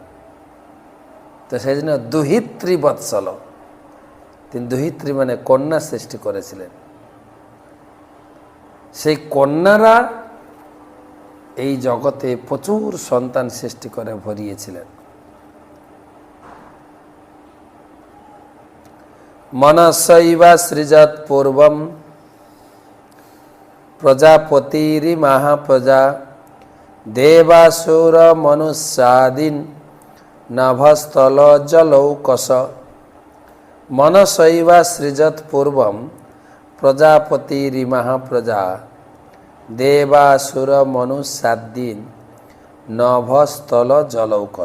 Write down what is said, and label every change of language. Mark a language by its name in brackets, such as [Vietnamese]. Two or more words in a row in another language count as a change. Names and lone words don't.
[Bangla] তো সেই জন্য দুহিত্রী বৎসল, তিনি দুহিত্রী মানে কন্যা সৃষ্টি করেছিলেন। সেই কন্যারা এই জগতে প্রচুর সন্তান সৃষ্টি করে ভরিয়েছিলেন। [Sanskrit] मनसैव सृजत पूर्वं प्रजापतिरिमहाप्रजा देवासुर मनुष्यादीन नभस्थल जलौकस। मनसैव सृजत पूर्वं प्रजापतिरिमहाप्रजा देवासुर मनुष्यादीन नभस्थल जलौकस।